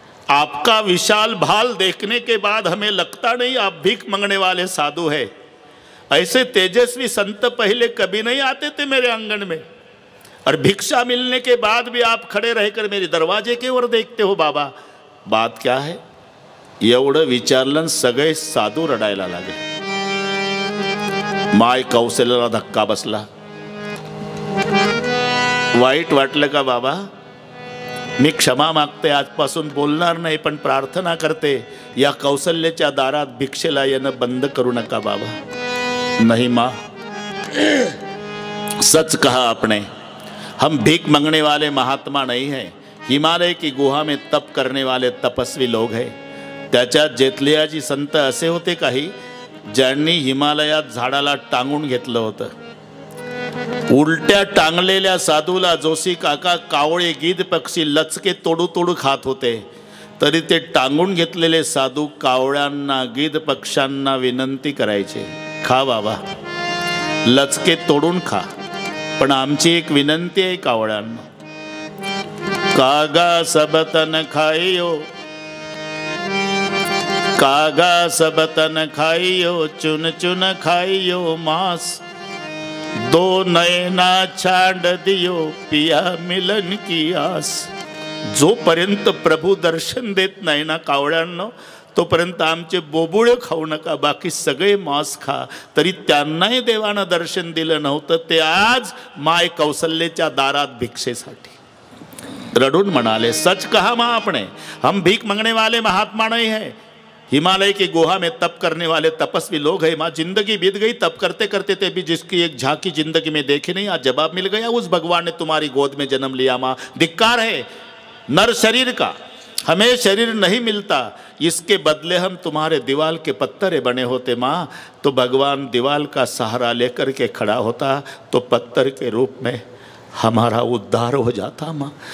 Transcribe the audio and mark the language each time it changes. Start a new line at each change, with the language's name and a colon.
Hindi: आपका विशाल भाल देखने के बाद हमें लगता नहीं आप भीख मांगने वाले साधु है. ऐसे तेजस्वी संत पहले कभी नहीं आते थे मेरे आंगन में, और भिक्षा मिलने के बाद भी आप खड़े रहकर मेरे दरवाजे के ओर देखते हो. बाबा बात क्या है.
Marathi: एवढं विचारलं, सगळे साधू रडायला लागले. माय कौशल्याला धक्का बसला. वाईट वाटलं का बाबा. मी क्षमा मागते, आजपासून बोलणार नाही, पण प्रार्थना करते या कौशल्याच्या दारात भिक्षेला येणं बंद करू नका बाबा.
Hindi: नहीं माँ, सच कहा आपने. हम भीख मांगने वाले महात्मा नहीं हैं. हिमालय की गुहा में तप करने वाले तपस्वी लोग हैं.
Marathi: त्याच्यात जेतलियाजी संत असे होते काही ज्यांनी हिमालयात झाडाला टांगून घेतलं होतं. उलट्या टांगलेल्या साधूला जोशी काका कावळे गीध पक्षी लचके तोडू तोडू खात होते. तरी ते टांगून घेतलेले साधू कावळ्यांना गीध पक्ष्यांना विनंती करायचे, खा बाबा, लचके तोडून खा, पण आमची एक विनंती आहे कावळ्यांना.
Hindi: कागा सबतन खाइयो, कागा सबतन खाइयो, चुन चुन खाइयो मांस, दो नयना छांड दियो, पिया मिलन की आस.
Marathi: जोपर्यंत प्रभू दर्शन देत नाही ना कावळ्यांना, तोपर्यंत आमचे बोबुळे खाऊ नका, बाकी सगळे मांस खा. तरी त्यांनाही देवानं दर्शन दिलं नव्हतं. ते आज माय कौशल्याच्या दारात भिक्षेसाठी रडून म्हणाले,
Hindi: सच कहा माँ आपने, हम भीख मांगने वाले महात्मा नहीं है. हिमालय की गुहा में तप करने वाले तपस्वी लोग हैं माँ. जिंदगी बीत गई तप करते करते थे भी, जिसकी एक झांकी जिंदगी में देखी नहीं, आज जवाब मिल गया. उस भगवान ने तुम्हारी गोद में जन्म लिया माँ. धिक्कार है नर शरीर का. हमें शरीर नहीं मिलता, इसके बदले हम तुम्हारे दीवाल के पत्थर बने होते माँ, तो भगवान दीवाल का सहारा लेकर के खड़ा होता, तो पत्थर के रूप में हमारा उद्धार हो जाता माँ।